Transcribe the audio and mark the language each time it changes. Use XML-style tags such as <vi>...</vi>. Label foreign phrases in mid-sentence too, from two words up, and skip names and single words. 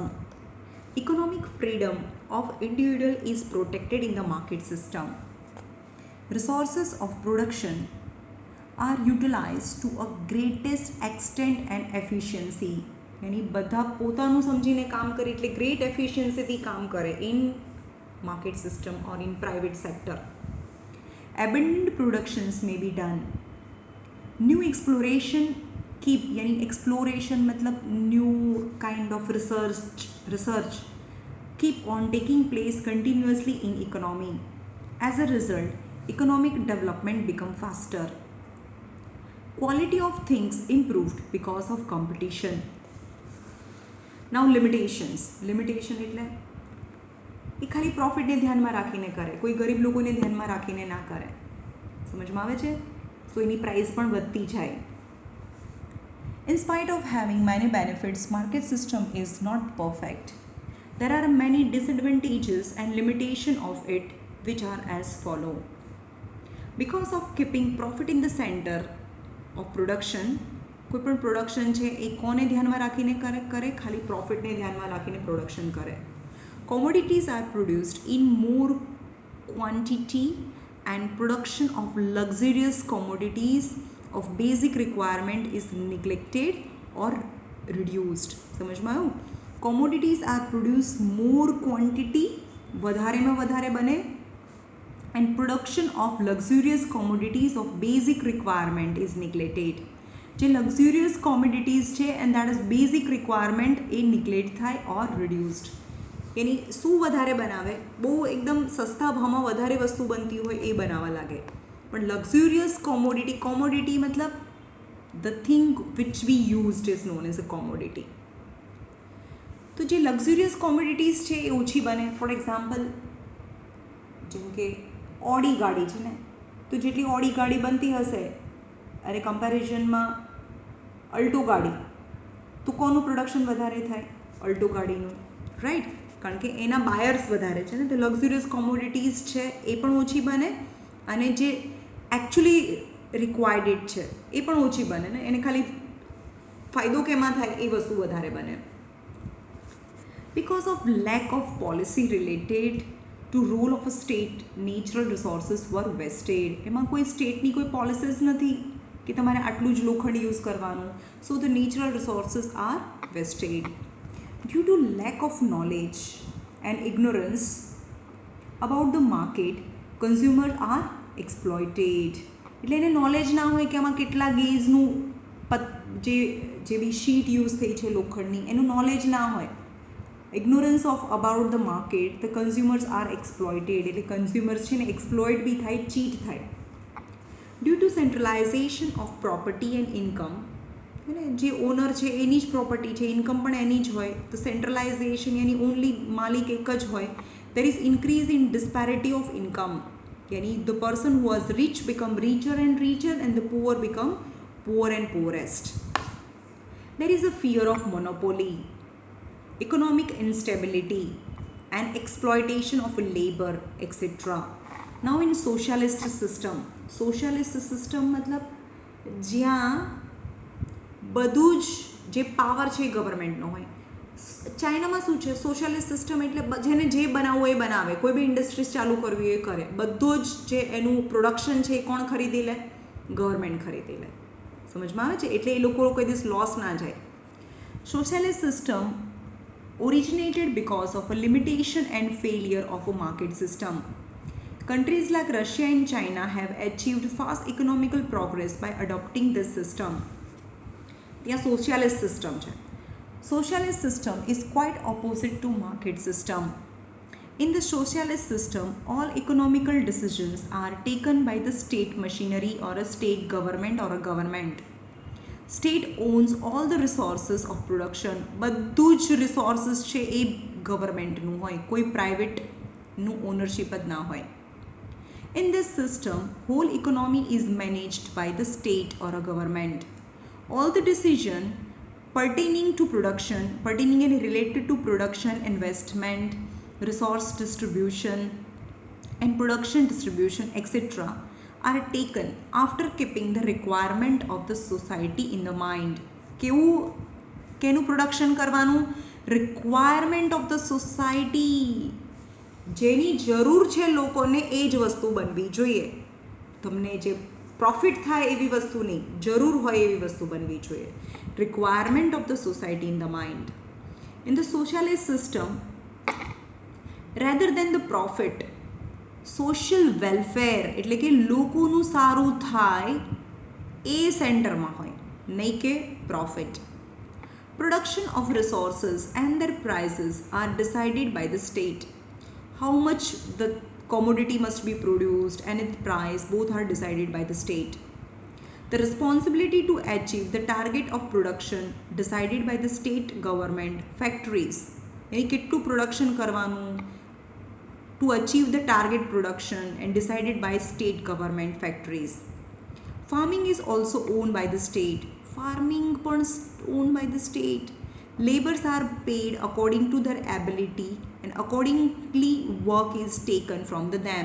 <en>Economic freedom of individual is protected in the market system. Resources of production are utilized to a greatest extent and efficiency.</en> <gu>यानी બધા પોતાનું સમજીને કામ કરે એટલે</gu> <en>great efficiencyથી</en> <gu>કામ કરે</gu> <en>in market system or in private sector. Abundant productions may be done. New exploration keep, यानी exploration मतलब new kind of research keep on taking place continuously in economy. As a result, economic development become faster. Quality of things improved because of competition. Now, limitations. Limitation</en> <gu>એટલે એ ખાલી પ્રોફિટને ધ્યાનમાં રાખીને કરે, કોઈ ગરીબ લોકોને ધ્યાનમાં રાખીને ના કરે. સમજમાં આવે છે? સો એની પ્રાઇસ પણ વધતી જાય.</gu> <en>In spite of having many benefits, market system is not perfect. There are many disadvantages and limitations of it, which are as follow. Because of keeping profit in the center of production,</en> <gu>કોઈ પણ પ્રોડક્શન છે એ કોને ધ્યાનમાં રાખીને કરે, ખાલી પ્રોફિટને ધ્યાનમાં રાખીને પ્રોડક્શન કરે.</gu> <en>Commodities are produced in more quantity and production of luxurious commodities of basic requirement is neglected or reduced.</en> <gu>સમજમાં આવ્યું?</gu> <en>Commodities are produced more quantity,</en> <gu>વધારેમાં વધારે બને,</gu> <en>and production of luxurious commodities of basic requirement is neglected. જે luxurious commodities છે and that is basic requirement એ neglect થાય or reduced.</en> <gu>એની શું વધારે બનાવે, બહુ એકદમ સસ્તા ભાવમાં વધારે વસ્તુ બનતી હોય એ બનાવવા લાગે.</gu> <en>પણ luxurious commodity मतलब the thing which we used is known as a commodity.</en> <gu>તો જે luxurious commodities છે એ ઓછી બને.</gu> <en>for example</en> <gu>જેમ કે ઓડી ગાડી છે ને, તો જેટલી ઓડી ગાડી બનતી હશે અને કમ્પેરિઝનમાં અલ્ટો ગાડી, તો કોનું પ્રોડક્શન વધારે થાય? અલ્ટો ગાડીનું, રાઈટ? કારણ કે એના બાયર્સ વધારે છે ને, તો</gu> <en>luxurious commodities</en> <gu>છે એ પણ ઓછી બને અને જે</gu> <en>actually required</en> <gu>છે એ પણ ઓછી બને ને, એને ખાલી ફાયદો કેમાં થાય એ વસ્તુ વધારે બને.</gu> <en>Because of lack of policy related to role of a state, natural resources were wasted.</en> <gu>એમાં કોઈ સ્ટેટની કોઈ પોલિસીસ નથી કે તમારે આટલું જ લોખંડ યુઝ કરવાનું.</gu> <en>So the natural resources are wasted. Due to lack of knowledge and ignorance about the market, consumers are exploited.</en> <gu>એટલે એને નોલેજ ના હોય કે આમાં કેટલા ગેજનું જે બી શીટ યુઝ થઈ છે લોખંડની, એનું નોલેજ ના હોય.</gu> <en>Ignorance of about the market, the consumers are exploited.</en> <gu>એટલે કન્ઝ્યુમર્સ છે ને એક્સપ્લોઇટ બી થાય, ચીટ થાય.</gu> <en>Due to centralization of property and income,</en> <gu>જે ઓનર છે એની જ પ્રોપર્ટી છે, ઇન્કમ પણ એની જ હોય, તો સેન્ટ્રલાઇઝેશન યાની ઓનલી માલિક એક જ હોય.</gu> <en>There is increase in disparity of income, યાની the person who was rich become richer and richer and the poor become poor and poorest. There is a fear of monopoly, economic instability. and exploitation of labor, etc. Now in socialist system</en> <gu>मतलब જ્યાં બધું જ જે પાવર છે એ ગવર્મેન્ટનો હોય. ચાઇનામાં શું છે,</gu> <en>socialist system</en> <gu>એટલે જેને જે બનાવવું હોય એ બનાવે, કોઈ બી ઇન્ડસ્ટ્રીઝ ચાલુ કરવી હોય એ કરે, બધું જ જે એનું પ્રોડક્શન છે એ કોણ ખરીદી લે? ગવર્મેન્ટ ખરીદી લે. સમજમાં આવે છે? એટલે એ લોકો કોઈ દિવસ લોસ ના જાય.</gu> <en>socialist system originated because of a limitation and failure of a market system. Countries like Russia and China have achieved fast economical progress by adopting this system.</en> <gu>ત્યાં</gu> <en>socialist system</en> <gu>છે.</gu> <en>Socialist system is quite opposite to market system. In the socialist system, all economical decisions are taken by the state machinery or a state government or a government. State owns all the resources of production.</en> <gu>બધું જ resources છે એ ગવર્મેન્ટનું હોય, કોઈ પ્રાઇવેટનું ઓનરશિપ જ ના હોય.</gu> <en>In this system, whole economy is managed by the state or a government. All the decision pertaining and related to production, investment, resource distribution and production distribution, etc. are taken after keeping the requirement of the society in the mind.</en> <gu>કેનું પ્રોડક્શન કરવાનું?</gu> <en>requirement of the society.</en> <gu>જેની જરૂર છે લોકોને એ જ વસ્તુ બનવી જોઈએ. તમને જે પ્રોફિટ થાય એવી વસ્તુ નહીં, જરૂર હોય એવી વસ્તુ બનવી જોઈએ.</gu> <en>requirement of the society in the mind. in the socialist system, rather than the profit, social welfare</en> <gu>એટલે કે લોકોનું સારું થાય એ સેન્ટરમાં હોય, નહીં કે પ્રોફિટ.</gu> <en>Production of resources and their prices are decided by the state. How much the commodity must be produced and its price both are decided by the state. The responsibility to achieve the target of production decided by the state government, factories. यानी કેટલું production કરવાનું to achieve the target production and decided by state government, factories. Farming is also owned by the state. Farming પણ owned by the state. Laborers are paid according to their ability and accordingly work is taken from them.</en>